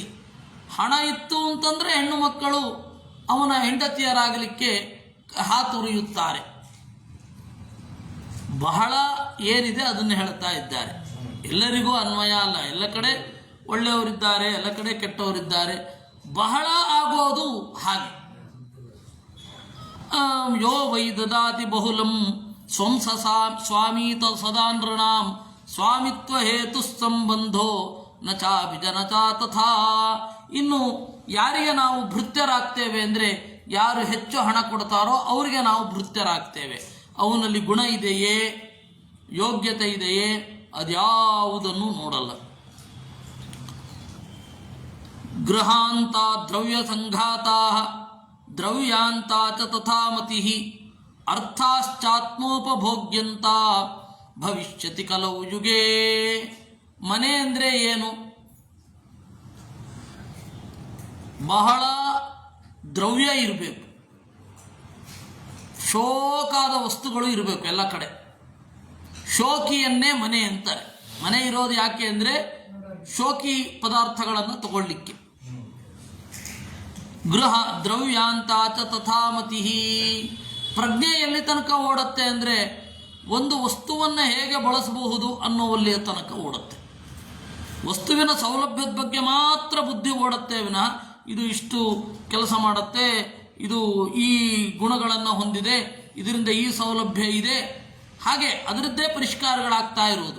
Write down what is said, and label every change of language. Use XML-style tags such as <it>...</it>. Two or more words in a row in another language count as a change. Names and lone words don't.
<kn>ಹಣ ಇತ್ತು ಅಂತಂದರೆ ಹೆಣ್ಣು ಮಕ್ಕಳು ಅವನ ಹೆಂಡತಿಯರಾಗಲಿಕ್ಕೆ ಹಾತುರಿಯುತ್ತಾರೆ. ಬಹಳ ಏನಿದೆ ಅದನ್ನು ಹೇಳ್ತಾ ಇದ್ದಾರೆ. ಎಲ್ಲರಿಗೂ ಅನ್ವಯ ಅಲ್ಲ, ಎಲ್ಲ ಕಡೆ ಒಳ್ಳೆಯವರಿದ್ದಾರೆ, ಎಲ್ಲ ಕಡೆ ಕೆಟ್ಟವರಿದ್ದಾರೆ. ಬಹಳ ಆಗೋದು ಹಾಗೆ.</kn> <sa>ಯೋ ವೈ ದದಾತಿ ಬಹುಲಂ ಸ್ವಂ ಸ್ವಾಮೀತ ಸದಾ ನೃಣಾಂ ಸ್ವಾಮಿತ್ವ ಹೇತು ಸಂಬಂಧೋ ನ ಚಾಭಿಜನ ಚ ತಥಾ.</sa> <kn>ಇನ್ನು ಯಾರಿಗೆ ನಾವು ಭೃತ್ಯರಾಗ್ತೇವೆ ಅಂದರೆ ಯಾರು ಹೆಚ್ಚು ಹಣ ಕೊಡ್ತಾರೋ ಅವರಿಗೆ ನಾವು ಭೃತ್ಯರಾಗ್ತೇವೆ. ಅವನಲ್ಲಿ ಗುಣ ಇದೆಯೇ, ಯೋಗ್ಯತೆ ಇದೆಯೇ, ಅದ್ಯಾವುದನ್ನು ನೋಡಲ್ಲ.</kn> <sa>ಗೃಹಾಂತ ದ್ರವ್ಯ ಸಂಘಾತ ದ್ರವ್ಯಾಂತ ಚ ತಥಾ ಮತಿ ಅರ್ಥಾಶ್ಚಾತ್ಮೋಪಭೋಗ್ಯಂತ ಭವಿಷ್ಯತಿ ಕಲೌ ಯುಗೇ.</sa> <kn>ಮನೆ ಅಂದರೆ ಏನು? ಬಹಳ ದ್ರವ್ಯ ಇರಬೇಕು, ಶೋಕಾದ ವಸ್ತುಗಳು ಇರಬೇಕು ಎಲ್ಲ ಕಡೆ. ಶೋಕಿಯನ್ನೇ ಮನೆ ಅಂತಾರೆ. ಮನೆ ಇರೋದು ಯಾಕೆ ಅಂದರೆ ಶೋಕಿ ಪದಾರ್ಥಗಳನ್ನು ತಗೊಳ್ಳಿಕ್ಕೆ.</kn> <sa>ಗೃಹ ದ್ರವ್ಯಾಂತ ಚ ತಥಾ ಮತಿ.</sa> <kn>ಪ್ರಜ್ಞೆ ಎಲ್ಲಿ ತನಕ ಓಡುತ್ತೆ ಅಂದರೆ ಒಂದು ವಸ್ತುವನ್ನು ಹೇಗೆ ಬಳಸಬಹುದು ಅನ್ನೋವಲ್ಲಿಯ ತನಕ ಓಡುತ್ತೆ. ವಸ್ತುವಿನ ಸೌಲಭ್ಯದ ಬಗ್ಗೆ ಮಾತ್ರ ಬುದ್ಧಿ ಓಡುತ್ತೆ ವಿನಃ ಇದು ಇಷ್ಟು ಕೆಲಸ ಮಾಡುತ್ತೆ, ಇದು ಈ ಗುಣಗಳನ್ನು ಹೊಂದಿದೆ, ಇದರಿಂದ ಈ ಸೌಲಭ್ಯ ಇದೆ, ಹಾಗೆ ಅದರದ್ದೇ ಪರಿಷ್ಕಾರಗಳಾಗ್ತಾ ಇರುವುದು.</kn>